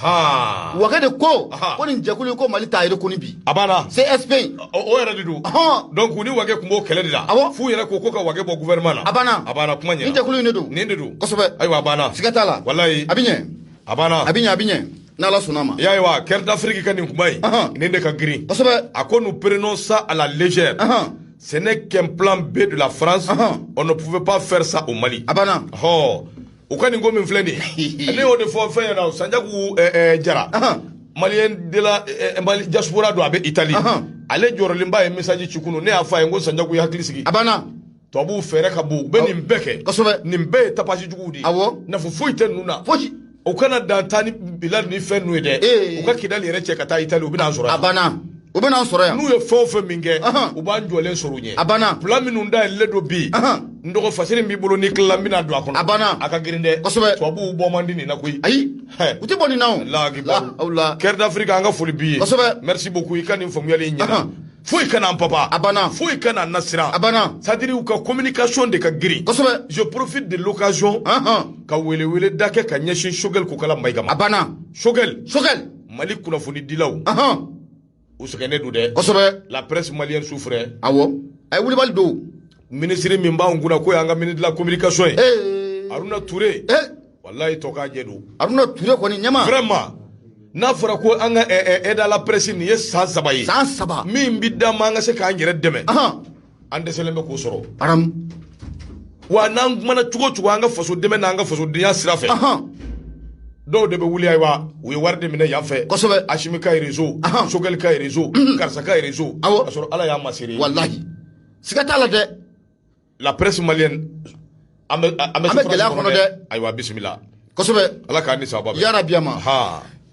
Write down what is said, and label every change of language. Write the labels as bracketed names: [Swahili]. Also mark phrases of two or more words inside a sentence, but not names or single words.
[Bambara] Wage de ko nin jɛkulu ko Mali t'a reconu bi a banna CSP in o yɛrɛ de don donc u ni Wage tun b'o kɛlɛ de la f'u yɛrɛ ko ka Wage bɔ gouvernement na a banna kuma ɲɛna ni jɛkulu in de don nin de don kosɛbɛ ayiwa a banna siga t'a la walayi a bɛ ɲɛ a bɛ ɲɛ n'Ala sɔnna ma y'a ye wa Caire d'Afrique ka nin kuma in nin de ka girin kosɛbɛ a ko [French] nous prenons ça à la légère ce n'est qu'un plan B de la France on ne pouvait pas faire ça au Mali [Bambara] a banna u ka nin ko min filɛ nin ye ne y'o de fɔ fɛn ɲɛna Sanjaku Jara maliyɛn de la Mali diaspora don a bɛ Itali ale jɔrɔlenba ye message ci kunun ne y'a fɔ a ye n ko Sanjaku ye hakili sigi a banna tubabuw fɛɛrɛ ka bon u bɛ nin bɛɛ kɛ kosɛbɛ nin bɛɛ ye tapage juguw de ye nafa foyi tɛ ninnu na foyi o kana dan taa ni Bilali ni fɛn ninnu ye dɛ u ka Kidali yɛrɛ cɛ ka taa Itali u bɛ n'an sɔrɔ yan a banna u bɛ n'an sɔrɔ yan n'u ye fɛn o fɛn min kɛ u b'an jɔlen sɔrɔ u ɲɛ a banna plan minnu dayɛlɛlen don bi n dɔgɔ fasiri b'i bolo n'i tilala n bɛna don a kɔnɔ a banna a ka girin dɛ kosɛbɛ tubabuw bɔ man di nin na koyi ayi u tɛ bɔ nin na o Caire d'Afrique an ka foli b'i ye kosɛbɛ [French] merci beaucoup [Bambara] i ka nin faamuyali in ɲɛna foyi kana an papa a banna foyi kana an nasiran a banna c'est-à-dire u ka communication de ka girin kosɛbɛ [French] je profite de l'occasion [Bambara] ka welewele da kɛ ka ɲɛsin Choguel Kokala Mayiga ma a banna Choguel Mali kunnafoni dilaw u sɛgɛnnen don dɛ kosɛbɛ [French] la presse malienne souffre [Bambara] awɔ a ye wulibali don ministre min b'anw kunna k'o y'an ka [French] ministre de la communication [Bambara] ye Haruna Touré wallahi tɔ k'a jɛ don Haruna Touré kɔni ɲɛma vraiment n'a fɔra ko an ka [French] aide à la presse [Bambara] nin ye san 3 ye san 3 min bi d'an ma an ka se k'an yɛrɛ dɛmɛ an dɛsɛlen bɛ k'o sɔrɔ wa n'an kumana cogo o cogo an ka faso dɛmɛ n'an ka fasodenya sira fɛ dɔw de bɛ wuli ayiwa u ye wari de minɛ yan fɛ kosɛbɛ Asimi ka ye réseau Choguel ka ye réseau Karisa ka ye réseau ka sɔrɔ Ala y'a masiri wallahi siga t'a la dɛ [French] la presse malienne [Bambara] an bɛ gɛlɛya kɔnɔ dɛ ayiwa bisimila kosɛbɛ Ala k'a ni sababa bɛn ya rabi ama